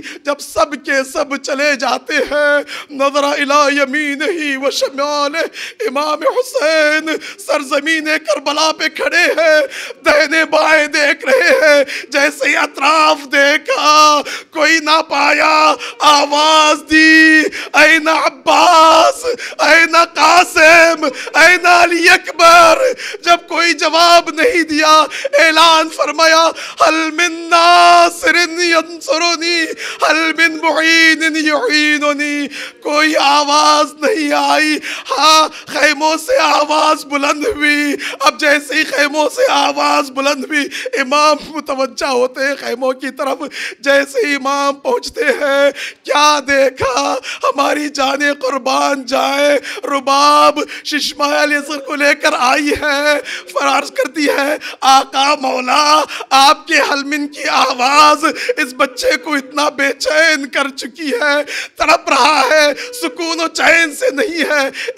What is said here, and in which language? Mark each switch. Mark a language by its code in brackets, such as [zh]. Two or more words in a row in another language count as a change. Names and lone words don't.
[ur] جب سب کے سب چلے جاتے ہیں، [ar] نظر الی یمینہ و شمالہ، [ur] امام حسین سرزمین کربلا پہ کھڑے ہیں، دہنے بائیں دیکھ رہے ہیں، جیسے ہی اطراف دیکھا کوئی نہ پایا، آواز دی [ar] این عباس، این قاسم، این علی اکبر۔ [ur] جب کوئی جواب نہیں دیا، اعلان فرمایا [ar] حل من ناصر ینصرنی، حل من معین یعیننی۔ [ur] کوئی آواز نہیں آئی، ہاں خیموں سے آواز بلند ہوئی۔ اب جیسے ہی خیموں سے آواز بلند ہوئی، امام متوجہ ہوتے ہیں خیموں کی طرف۔ جیسے امام پہنچتے ہیں، کیا دیکھا؟ ہماری جانیں قربان جائیں، رباب ششماہ یسر کو لے کر آئی ہے، فرارض کرتی ہے آقا مولا آپ کے حلمن کی آواز اس بچے کو اتنا بے چین کر چکی ہے، تڑپ رہا ہے، سکون و چین سے نہیں ہے۔